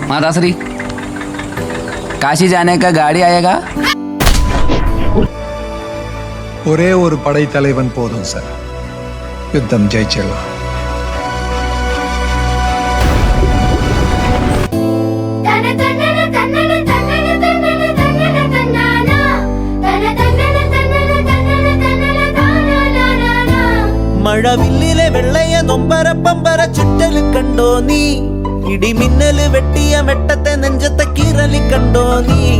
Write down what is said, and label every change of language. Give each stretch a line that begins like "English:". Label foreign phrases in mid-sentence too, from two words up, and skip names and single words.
Hindi: माताश्री, काशी जाने का गाड़ी आएगा?
Tamil: ஒரே ஒரு படைத்தலைவன் போதும் சார், யுத்தம் ஜெயிச்சிடலாம்.
Malayalam: മഴവില്ലിലെ വെള്ളയ നൊമ്പര പമ്പര ചുറ്റല് കണ്ടോ നീ, ഇടിമിന്നല് വെട്ടിയ വെട്ടത്തെ നെഞ്ചത്തെ കീറലി കണ്ടോ നീ.